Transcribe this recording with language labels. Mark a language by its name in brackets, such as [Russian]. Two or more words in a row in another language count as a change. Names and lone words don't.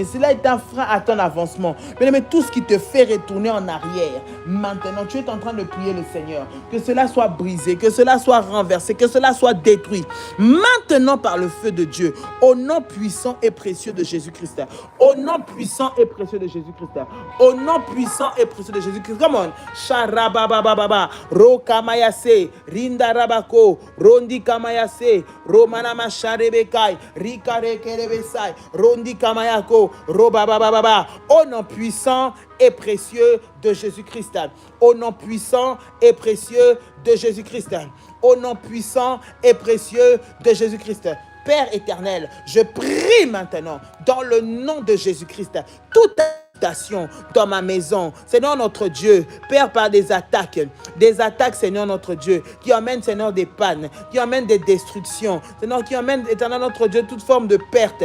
[French] Cela est un frein à ton avancement. Bien-aimé, tout ce qui te fait retourner en arrière, maintenant, tu es en train de prier le Seigneur. Que cela soit brisé, que cela soit renversé, que cela soit détruit. Maintenant, par le feu de Dieu, au nom puissant et précieux de Jésus-Christ. Au nom puissant et précieux de Jésus-Christ. Au nom puissant et précieux de Jésus-Christ. [English] Come on. Sharababababa. Rokamayase. Rinda Rabako. Rondi Kamayase. Romana Masharebekai. Rikare Kerebesai. Rondi Kamayako. Robabababa. [French] Au nom puissant et précieux de Jésus-Christ. Au nom puissant et précieux de Jésus-Christ. Au nom puissant et précieux de Jésus-Christ. Père éternel, je prie maintenant dans le nom de Jésus-Christ, toute habitation dans ma maison, Seigneur notre Dieu, Père, par des attaques, Seigneur notre Dieu, qui emmènent, Seigneur, des pannes, qui emmènent des destructions, Seigneur, qui emmènent, éternel notre Dieu, toute forme de perte.